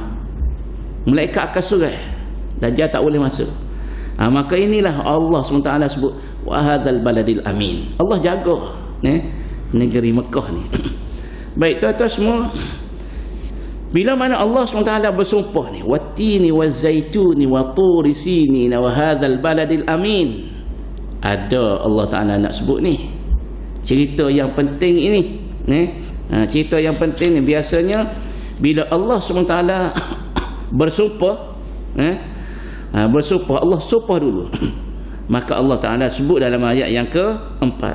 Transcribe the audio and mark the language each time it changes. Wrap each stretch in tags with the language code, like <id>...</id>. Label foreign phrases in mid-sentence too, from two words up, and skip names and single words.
<ms>Malaikat akan surai. Dajjal tak boleh masuk. Maka inilah Allah SWT sebut</ms> <ar>وَهَٰذَا الْبَلَدِ الْأَمِينِ.</ar> <ms>Allah jaga negeri Mekah ni. Baik tuan-tuan semua, bila mana Allah SWT bersumpah ni,</ms> <ar>وَالتِّينِ وَالزَّيْتُونِ وَطُورِ سِينِينَ وَهَٰذَا الْبَلَدِ الْأَمِينِ,</ar> <ms>ada Allah Ta'ala nak sebut ni cerita yang penting ini. Cerita yang penting ni biasanya bila Allah SWT bersumpah, bersumpah, Allah sumpah dulu. Maka Allah Ta'ala sebut dalam ayat yang keempat.</ms>